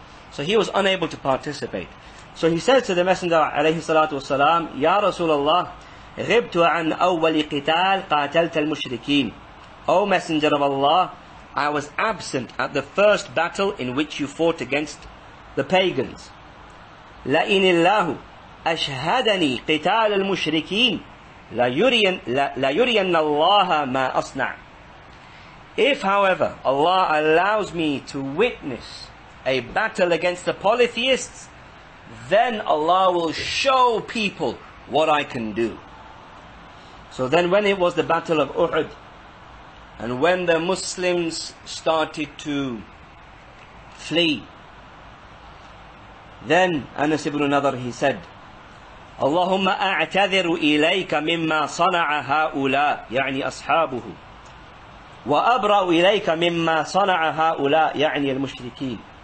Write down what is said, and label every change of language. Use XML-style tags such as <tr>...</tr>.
<en>So he was unable to participate. So he says to the Messenger alayhi salatu wasalam, Ya Rasulullah,</en> <ar>غبت عن أول قتال قاتلت المشركين.</ar> <en>O Messenger of Allah, I was absent at the first battle in which you fought against the pagans.</en> <ar>لئن الله أشهدني قتال المشركين ليرين الله ما أصنع.</ar> <en>If, however, Allah allows me to witness a battle against the polytheists, then Allah will show people what I can do. So then when it was the battle of Uhud, and when the Muslims started to flee, then Anas ibn Nadr, he said,</en> <ar>اللهم أعتذر إليك مما صنع هؤلاء يعني أصحابه وأبرأ إليك مما صنع هؤلاء يعني المشركين.</ar>